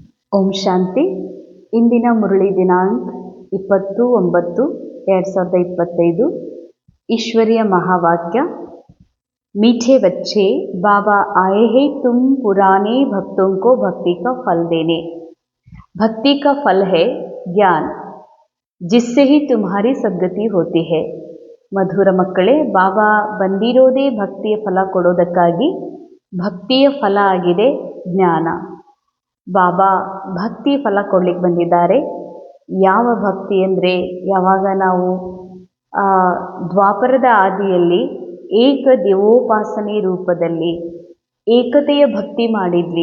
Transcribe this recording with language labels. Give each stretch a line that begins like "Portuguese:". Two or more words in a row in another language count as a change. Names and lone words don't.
Kannada: ಓಂ ಶಾಂತಿ. ಇಂದಿನ ಮುರಳಿ ದಿನಾಂಕ 20/9/2025.
Hindi: ईश्वरीय महावाक्य। मीठे बच्चे, बाबा आए हैं तुम पुराने भक्तों को भक्ति का फल देने। भक्ति का फल है ज्ञान, जिससे ही तुम्हारी सद्गति होती है।
Kannada: ಮಧುರ ಮಕ್ಕಳೇ, ಬಾಬಾ ಬಂದಿರೋದೇ ಭಕ್ತಿಯ ಫಲ ಕೊಡೋದಕ್ಕಾಗಿ. ಭಕ್ತಿಯ ಫಲ ಆಗಿದೆ ಜ್ಞಾನ. ಬಾಬಾ ಭಕ್ತಿ ಫಲ ಕೊಡ್ಲಿಕ್ಕೆ ಬಂದಿದ್ದಾರೆ. ಯಾವ ಭಕ್ತಿ ಅಂದರೆ, ಯಾವಾಗ ನಾವು ದ್ವಾಪರದ ಆದಿಯಲ್ಲಿ ಏಕ ದೇವೋಪಾಸನೆ ರೂಪದಲ್ಲಿ ಏಕತೆಯ ಭಕ್ತಿ ಮಾಡಿದ್ವಿ.